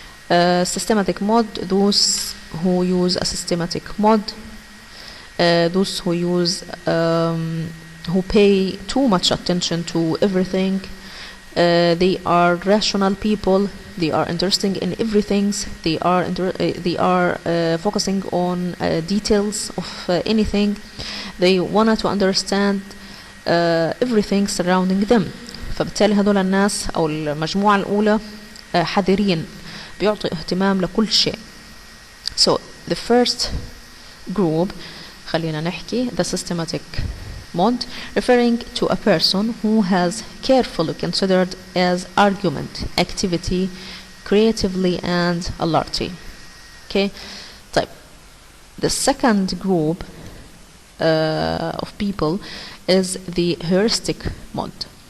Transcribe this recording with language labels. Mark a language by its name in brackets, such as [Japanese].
[English] Systematic mode, those who use a systematic mode, those who use who pay too much attention to everything, They are rational people. They are interested in everything. They are focusing on details of anything. They want to understand everything surrounding them. [Arabic] فبالتالي هذول الناس أو المجموعة الأولى حذرين، بيعطي اهتمام لكل شيء. [English] So the first group [Arabic] خلينا نحكي [English] the systematic mod, referring to a person who has carefully considered as argument, activity, creatively and alertly. Okay, [Arabic] طيب. [English] The second group of people is the heuristic mod.